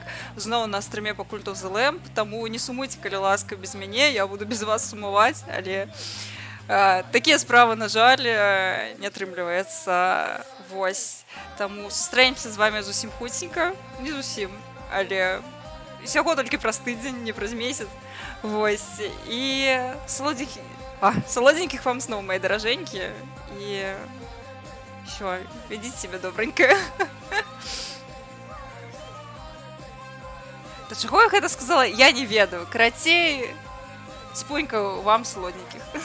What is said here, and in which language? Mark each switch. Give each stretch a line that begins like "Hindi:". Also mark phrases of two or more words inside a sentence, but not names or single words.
Belarusian: Зноў на стрыме па Cult of the Lamp, таму не сумуйце, калі ласка, без мяне, я буду без вас сумаваць, але такія справы, на жаль, не атрымліваецца. Вось, таму сустрэнемся з вамі зусім хуценька, не зусім, але усяго толькі праз тыдзень, не праз месяц.
Russian: Вось, і солоденьких вам снов, мои дороженькие. И еще ведите себя добренько. Да чего я это сказала?
Belarusian: Я не ведаю.
Russian: Карацей, спунька вам солоденьких.